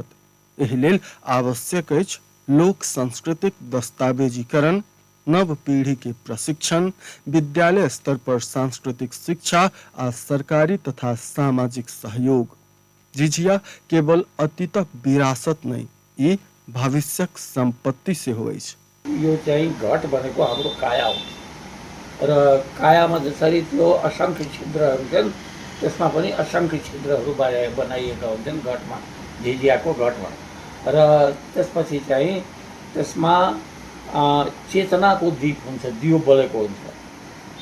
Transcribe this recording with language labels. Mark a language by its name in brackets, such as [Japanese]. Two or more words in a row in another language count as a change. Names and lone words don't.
[Maithili] एहि लेल आवश्यक अछि लोक सांस्कृतिक दस्तावेजीकरण, नव पीढ़ी के प्रशिक्षण, विद्यालय स्तर पर सांस्कृतिक शिक्षा आ सरकारी तथा सामाजिक सहयोग। झिझिया केवल अतीतक विरासत नहीं, ई भविष्यक संपत्ति सेहो अछि। [Nepali] यो चाहिँ घट भनेको हाम्रो काया हो र कायामा जसरी त्यो असंख्य छिद्रहरू छन् त्यसमा पनि असंख्य छिद्रहरू बनाइएका हुन्छन् घटमा, झिझियाको घटमा। र त्यसपछि चाहिँ त्यसमा चेतनाको दीप हुन्छ, दियो बलेको हुन्छ।